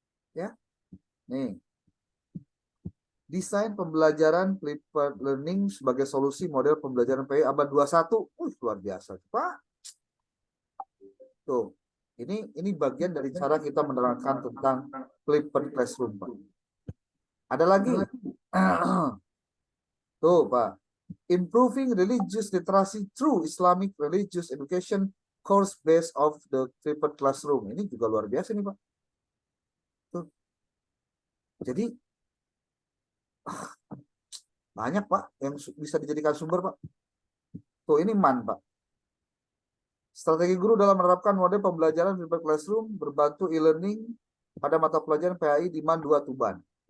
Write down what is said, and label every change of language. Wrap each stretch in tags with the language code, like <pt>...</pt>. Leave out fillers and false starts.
<id>Ya, nih. Desain pembelajaran flipped learning sebagai solusi model pembelajaran PAI abad 21. Luar biasa, Pak. Tuh. Ini bagian dari cara kita menerangkan tentang flipped classroom, Pak. Ada lagi. Tuh, Pak.</id> <en>Improving religious literacy through Islamic religious education course based of the flipped classroom.</en> <id>Ini juga luar biasa nih, Pak. Tuh. Jadi banyak, Pak, yang bisa dijadikan sumber, Pak. Tuh, ini MAN, Pak. Strategi guru dalam menerapkan model pembelajaran flipped classroom berbantu e-learning pada mata pelajaran PAI di MAN 2 Tuban.</id>